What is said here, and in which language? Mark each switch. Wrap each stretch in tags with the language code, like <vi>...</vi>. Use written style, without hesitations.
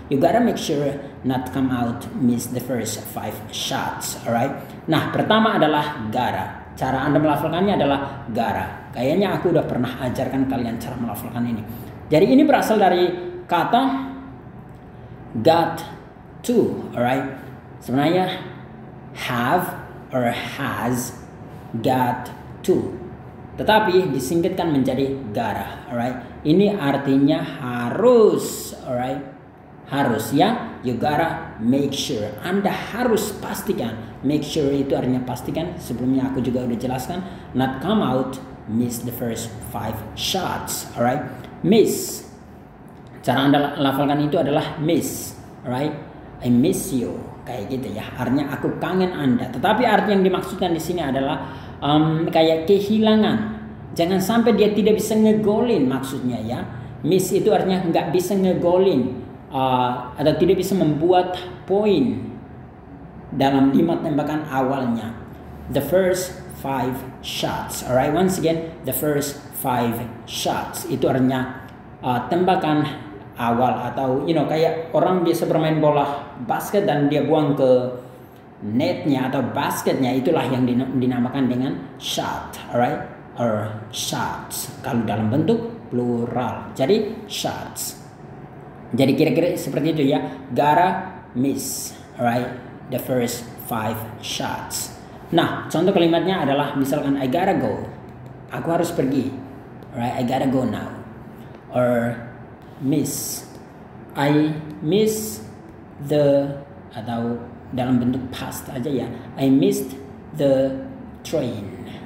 <en>You gotta make sure not come out miss the first 5 shots, alright?</en> <id>Nah, pertama adalah gotta. Cara Anda melafalkannya adalah gotta. Kayaknya aku udah pernah ajarkan kalian cara melafalkan ini. Jadi ini berasal dari kata</id> <en>got to, alright?</en> <id>Sebenarnya</id> <en>have or has, got to.</en> <id>Tetapi disingkatkan menjadi gotta, alright? Ini artinya harus, alright? Harus ya.</id> <en>You gotta make sure.</en> <id>Anda harus pastikan. Make sure itu artinya pastikan. Sebelumnya aku juga udah jelaskan.</id> <en>Not come out, miss the first 5 shots, alright?</en> <id>Miss, cara Anda lafalkan itu adalah miss, right?</id> <en>I miss you,</en> <id>kayak gitu ya. Artinya aku kangen Anda. Tetapi arti yang dimaksudkan di sini adalah kayak kehilangan. Jangan sampai dia tidak bisa ngegolin, maksudnya ya. Miss itu artinya nggak bisa ngegolin atau tidak bisa membuat poin dalam 5 tembakan awalnya.</id> <en>The first 5 shots, alright? Once again, the first 5 shots</en> <id>itu artinya tembakan awal, atau kayak orang biasa bermain bola basket dan dia buang ke netnya atau basketnya itulah yang dinamakan dengan shot,</id> <en>alright, or shots</en> <id>kalau dalam bentuk plural. Jadi shots. Jadi kira-kira seperti itu ya.</id> <en>Gotta miss, alright, the first 5 shots.</en> <id>Nah, contoh kalimatnya adalah misalkan</id> <en>I gotta go.</en> <id>Aku harus pergi.</id> <en>Alright, I gotta go now. Or miss. I miss the,</en> <id>atau dalam bentuk past aja ya.</id> <en>I missed the train.</en>